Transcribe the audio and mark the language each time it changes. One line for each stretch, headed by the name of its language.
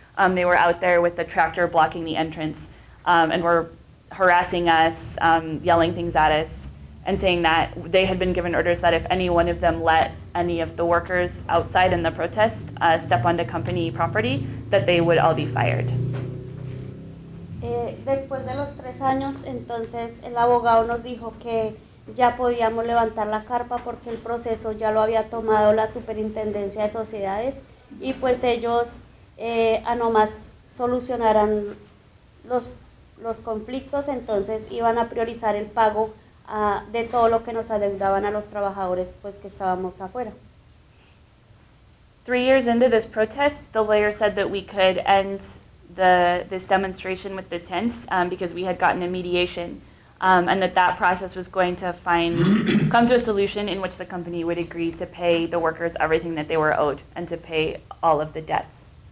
English: They were out there with the tractor blocking the entrance and were harassing us, yelling things at us, and saying that they had been given orders that if any one of them let any of the workers outside in the protest step onto company property, that they would all be fired.
Spanish: Después de los 3 años, entonces el abogado nos dijo que ya podíamos levantar la carpa porque el proceso ya lo había tomado la Superintendencia de Sociedades, y pues ellos a nomás solucionaran los conflictos, entonces iban a priorizar el pago de todo lo que nos adeudaban a los trabajadores pues que estábamos afuera.
English: 3 years into this protest, the lawyer said that we could end this demonstration with the tents because we had gotten a mediation, and that process was going to come to a solution in which the company would agree to pay the workers everything that they were owed and to pay all of their debts.